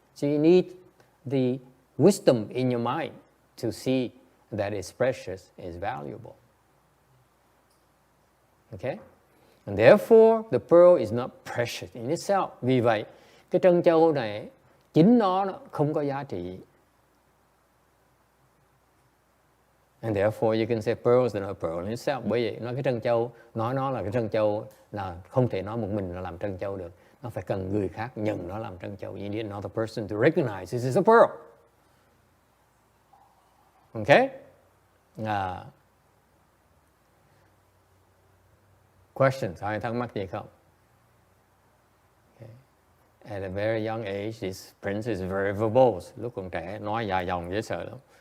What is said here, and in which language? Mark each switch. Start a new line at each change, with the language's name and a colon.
English: So you need the wisdom in your mind to see that it's precious, is valuable. Okay? And therefore, the pearl is not precious in itself.
Vietnamese: Vì vậy, cái trân châu này chính nó không có giá trị.
English: And therefore, you can say pearl is not a pearl in itself.
Vietnamese: Bởi vậy, nói cái trân châu, nói nó là cái trân châu là không thể nói một mình là làm trân châu được. Nó phải cần người khác nhận nó làm trân châu.
English: You need another person to recognize this is a pearl. Okay? Questions?
Vietnamese: Ai thắc mắc gì không? Okay.
English: At a very young age, this prince is very verbose.
Vietnamese: Lúc còn trẻ, nói dài dòng dễ sợ lắm.